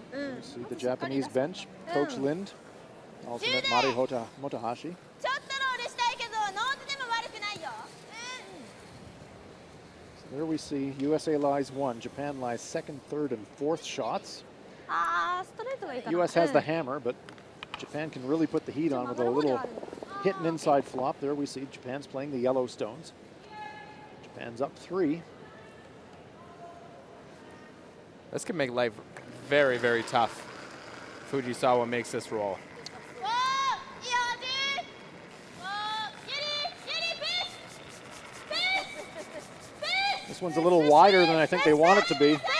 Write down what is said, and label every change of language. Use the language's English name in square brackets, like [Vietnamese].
[English] You see the Japanese bench, Coach Lind, alternate Mari Motohashi. [Japanese] ちょっとロールしたいけどノーズでも悪くないよ。 [English] So there we see USA lies 1, Japan lies 2nd, 3rd, and 4th shots. [Japanese] ああストレートがいいかな。 [English] US has the hammer, but Japan can really put the heat on with a little hit and inside flop. There we see Japan's playing the yellow stones. Japan's up 3. This can make life very, very tough. Fujisawa makes this roll. [Japanese] おー、いいよ、ジー。おー、ギリピース。 [English] This one's a little wider than I think they want it to be.